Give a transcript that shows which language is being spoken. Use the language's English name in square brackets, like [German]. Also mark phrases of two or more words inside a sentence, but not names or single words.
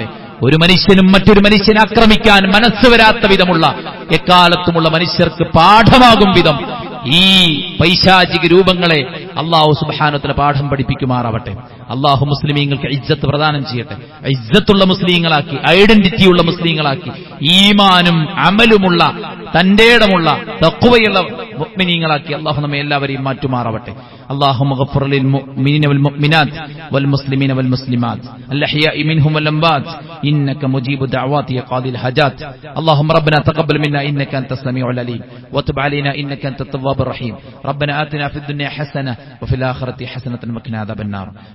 [Malayalam] ഒരു മനുഷ്യനും മറ്റൊരു മനുഷ്യനെ ആക്രമിക്കാൻ മനസ്സ് വരാത്ത വിധമുള്ള എക്കാലത്തുമുള്ള മനുഷ്യർക്ക് പാഠമാകും വിധം ഈ പൈശാചിക രൂപങ്ങളെ [Arabic] الله سبحانه وتعالى [Malayalam] പാഠം പഠിപ്പിക്കുമാറാവട്ടെ. അല്ലാഹു മുസ്ലിമീങ്ങൾക്ക് ഇജ്ജത്ത് പ്രദാനം ചെയ്യട്ടെ. ഇജ്ജത്തുള്ള മുസ്ലിങ്ങളാക്കി, ഐഡന്റിറ്റിയുള്ള മുസ്ലിങ്ങളാക്കി, ഈമാനും അമലുമുള്ള തന്റേടമുള്ള തഖ്വയുള്ള മുഅ്മിനീങ്ങളാക്കി അല്ലാഹു നമ്മെ എല്ലാവരെയും മാറ്റുമാറാവട്ടെ. [Arabic] اللهم اغفر للمؤمنين والمؤمنات والمسلمين والمسلمات الأحياء منهم والأموات إنك مجيب الدعوات يا قاضي الحاجات. اللهم ربنا تقبل منا إنك أنت السميع العليم وتب علينا إنك أنت التواب الرحيم. ربنا آتنا في الدنيا حسنة وفي الآخرة حسنة وقنا عذاب النار.